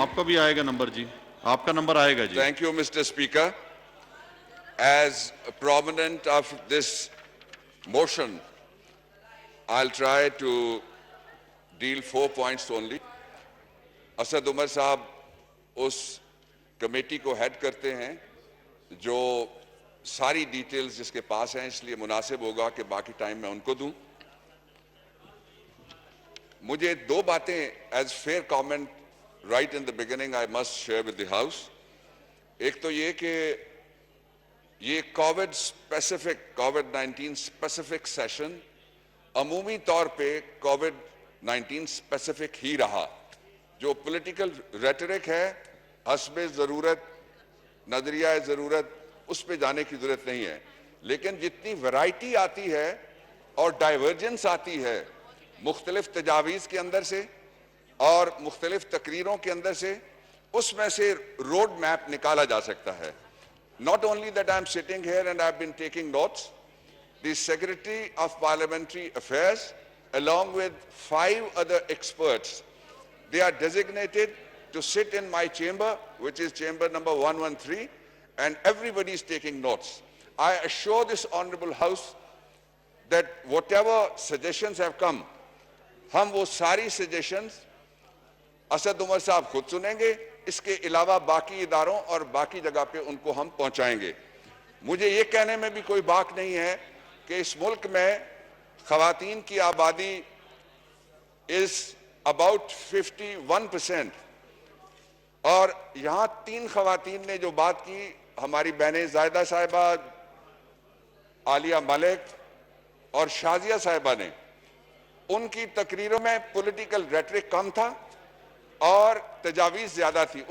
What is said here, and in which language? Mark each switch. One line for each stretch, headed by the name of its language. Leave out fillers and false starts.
Urdu: آپ کا بھی آئے گا نمبر جی، آپ کا نمبر آئے گا جی.
English: Thank you, Mr. Speaker. As a proponent of this motion, I'll try to deal 4 points only.
Urdu: Asad Umar صاحب اس کمیٹی کو ہیڈ کرتے ہیں جو ساری ڈیٹیلز جس کے پاس ہیں، اس لیے مناسب ہوگا کہ باقی ٹائم میں ان کو دوں. مجھے دو باتیں
English: As fair comment right in the beginning I must share with the house.
Urdu: ایک تو یہ کہ یہ کووڈ 19 اسپیسیفک سیشن عمومی طور پہ کووڈ 19 اسپیسیفک ہی رہا. جو پولیٹیکل ریٹرک ہے حسب ضرورت، نظریہ ضرورت، اس پہ جانے کی ضرورت نہیں ہے، لیکن جتنی ورائٹی آتی ہے اور ڈائیورجنس آتی ہے مختلف تجاویز کے اندر سے اور مختلف تقریروں کے اندر سے، اس میں سے روڈ میپ نکالا جا سکتا ہے.
English: Not only that I'm sitting here and I've been taking notes, the Secretary of Parliamentary Affairs along with 5 other experts, they are designated to sit in my chamber, which is chamber number 113, and everybody is taking notes. I assure this honorable house that whatever suggestions have come,
Urdu: ہم وہ ساری suggestions Asad Umar صاحب خود سنیں گے، اس کے علاوہ باقی اداروں اور باقی جگہ پہ ان کو ہم پہنچائیں گے. مجھے یہ کہنے میں بھی کوئی باک نہیں ہے کہ اس ملک میں خواتین کی آبادی
English: is about 51%،
Urdu: اور یہاں 3 خواتین نے جو بات کی، ہماری بہنیں زائدہ صاحبہ، عالیہ ملک اور شازیہ صاحبہ نے، ان کی تقریروں میں پولیٹیکل ریٹرک کم تھا اور تجاویز زیادہ تھی.